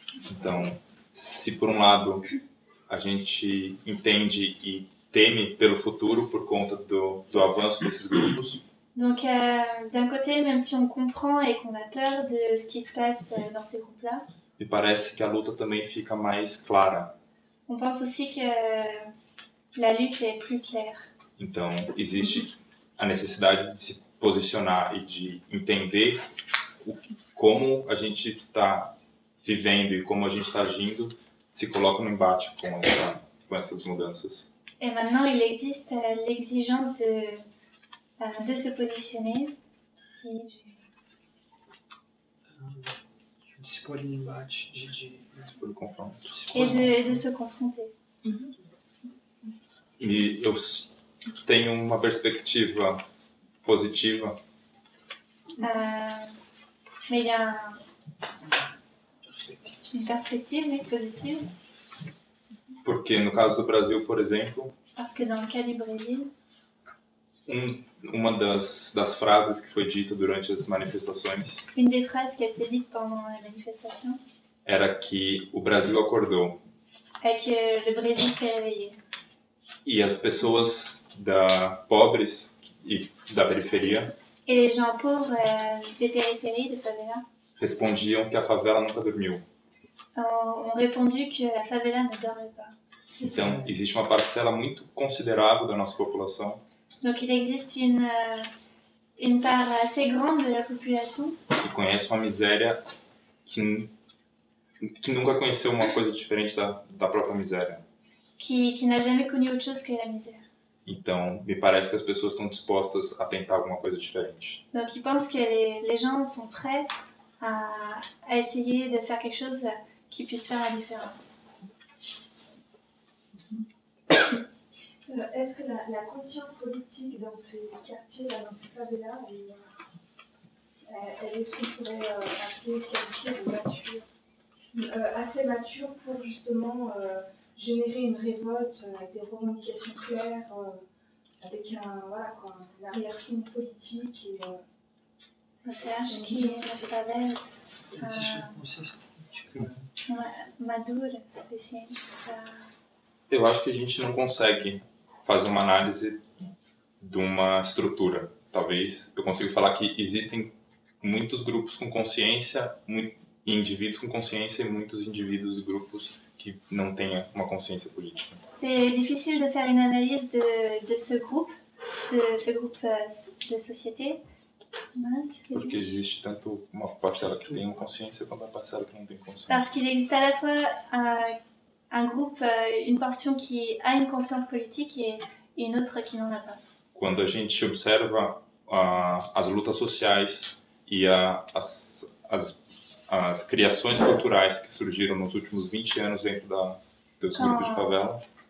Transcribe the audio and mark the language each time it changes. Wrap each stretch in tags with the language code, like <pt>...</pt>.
<pt>Então, se por um lado a gente entende e teme pelo futuro por conta do avanço desses grupos,</pt> <fr>Donc d'un côté, même si on comprend et qu'on a peur de ce qui se passe dans ces groupes-là,</fr> <pt>me parece que a luta também fica mais clara.</pt> <fr>on pense aussi que la lutte est plus claire.</fr> <pt>Então, existe a necessidade de se posicionar e de entender como a gente está vivendo e como a gente está agindo se coloca no embate com essas mudanças.</pt> <fr>Et maintenant, il existe l'exigence de se positionner et</fr> <pt>De se pôr em embate, Por confronto.</pt> <fr>de se confronter.</fr> <pt>E eu tenho uma perspectiva positiva,</pt> <fr>Mais il y a une perspective oui, positive,</fr> <pt>porque no caso do Brasil, por exemplo,</pt> <fr>parce que dans le cas du Brésil,</fr> <pt>uma das frases que foi dita durante as manifestações</pt> <fr>une des phrases qui a été dite pendant la manifestation</fr> <pt>era que o Brasil acordou</pt> <fr>est que le Brésil s'est réveillé.</fr> <pt>e as pessoas pobres e da periferia</pt> <fr>Et les gens pauvres des périphéries, des favelas,</fr> <pt>respondiam que a favela nunca dormiu.</pt> <fr>ont répondu que la favela ne dormait pas.</fr> <pt>Então, existe uma parcela muito considerável da nossa população</pt> <fr>Donc il existe une part assez grande de la population</fr> <pt>que conhece uma miséria que nunca conheceu uma coisa diferente da própria miséria.</pt> <fr>qui n'a jamais connu autre chose que la misère.</fr> <pt>Então, me parece que as pessoas estão dispostas a tentar alguma coisa diferente.</pt> <fr>Donc ils pensent que les gens sont prêts à essayer de faire quelque chose qui puisse faire la différence. Est-ce que la conscience politique dans ces quartiers, là, dans ces favelas, elle est ce qu'on pourrait appeler, qualifier de mature, assez mature pour justement générer une révolte avec des revendications claires, avec un arrière-fond politique et</fr> <pt>Você acha que nas favelas Existe consciência política. não é madura o suficiente para... Eu acho que a gente não consegue fazer uma análise de uma estrutura. Talvez eu consiga falar que existem muitos grupos com consciência, indivíduos com consciência e muitos indivíduos e grupos que não têm uma consciência política.</pt> <fr>C'est difficile de faire une analyse de ce groupe de société.</fr> <pt>Mas, Porque existe tanto uma parcela que tem consciência quanto uma parcela que não tem consciência.</pt> <fr>parce qu'il existe à la fois un groupe, une portion qui a une conscience politique et une autre qui n'en a pas.</fr> <pt>Quando a gente observa as lutas sociais e as criações culturais que surgiram nos últimos 20 anos dentro dos grupos de favela,</pt>